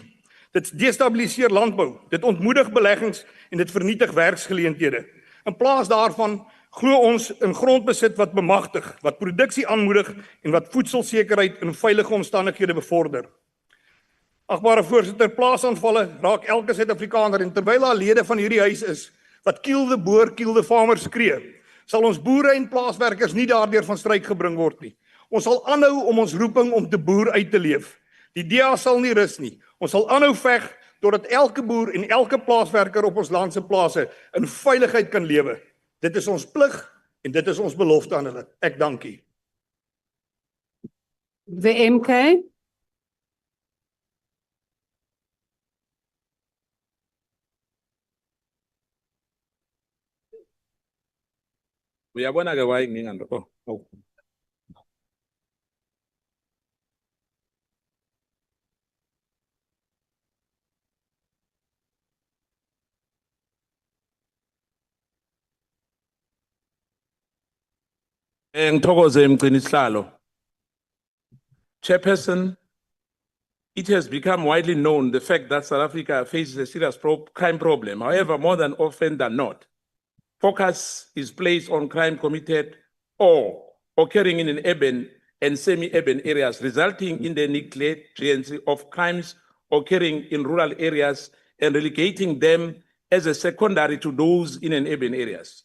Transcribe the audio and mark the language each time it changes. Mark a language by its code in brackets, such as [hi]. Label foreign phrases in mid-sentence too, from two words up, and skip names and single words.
[af] Dit destabiliseer landbou. Dit ontmoedig beleggings en dit vernietig werksgeleenthede. In plaas daarvan glo ons in grondbesit wat bemagtig, wat produksie aanmoedig en wat voedselsekerheid in veilige omstandighede bevorder. Agbare voorsitter, plaasaanvalle raak elke Suid-Afrikaner en terwyl daar lede van hierdie huis is wat [en] kill the boer, kill the farmer [af] skree, sal ons boere en plaaswerkers nie daardeur van stryk gebring word nie. Ons sal aanhou om ons roeping om te boer uit te leef. Die DA sal nie rus nie. Ons sal aanhou veg totdat elke boer en elke plaaswerker op ons land se plase in veiligheid kan lewe. Dit is ons plig en dit is ons belofte aan hulle. Ek dank u. [en] The MK. [zu] Uyabona ke why ngingando. Oh. Ngithokoze mgcinisihlalo. [en] Chairperson, it has become widely known the fact that South Africa faces a serious crime problem. However, more than often than not, focus is placed on crime committed or occurring in urban and semi-urban areas, resulting in the negligence of crimes occurring in rural areas and relegating them as a secondary to those in urban areas.